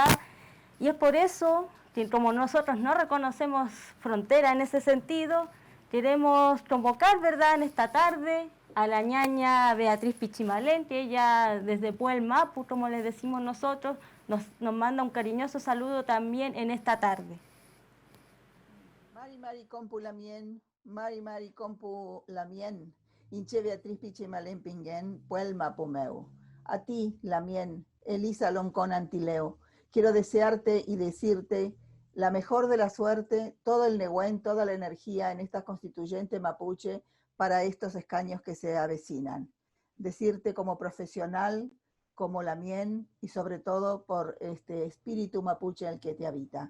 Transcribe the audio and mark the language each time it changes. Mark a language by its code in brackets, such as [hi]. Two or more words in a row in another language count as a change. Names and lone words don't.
[es] Y es por eso que como nosotros no reconocemos frontera en ese sentido, queremos convocar, ¿verdad?, en esta tarde a la ñaña Beatriz Pichimalén, que ella desde Puel Mapu, como le decimos nosotros, nos manda un cariñoso saludo también en esta tarde. [arn] Mari Mari Compu Lamien, Mari Mari Compu Lamien, Inche Beatriz Pichimalén Pinguen, Puel Mapu meu. [es] A ti, Lamien, Elisa Loncón Antileo, quiero desearte y decirte la mejor de la suerte, todo el Nehuen, toda la energía en esta constituyente mapuche para estos escaños que se avecinan. Decirte como profesional, como Lamien y sobre todo por este espíritu mapuche en el que te habita.